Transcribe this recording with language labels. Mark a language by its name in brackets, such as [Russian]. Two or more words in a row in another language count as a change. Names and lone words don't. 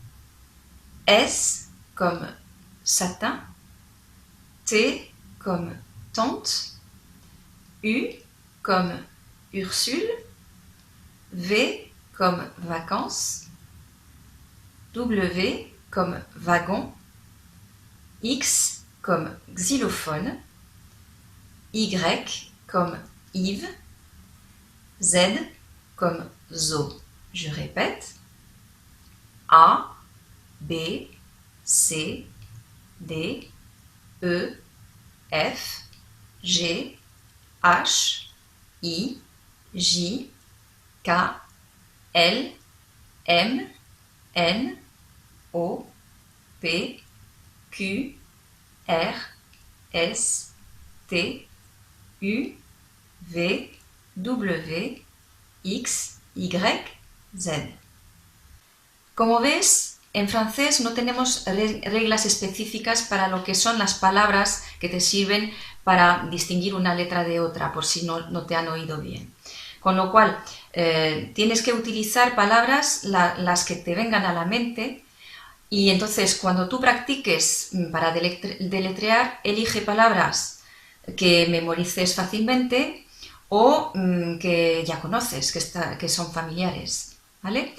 [French] S comme satin, T comme tante, U comme Ursule, V comme vacances, W comme wagon, X comme xylophone, Y comme Yves, Z comme zoo. Je répète, A, B, C, D, E, F, G, H, I, J, K, L, M, N, O, P, Q, R, S, T, U, V, W, X, Y, Z. [Spanish] Como ves, en francés no tenemos reglas específicas para lo que son las palabras que te sirven para distinguir una letra de otra, por si no te han oído bien. Con lo cual, tienes que utilizar palabras las que te vengan a la mente, y entonces cuando tú practiques para deletrear, elige palabras que memorices fácilmente o que ya conoces, que son familiares, ¿vale?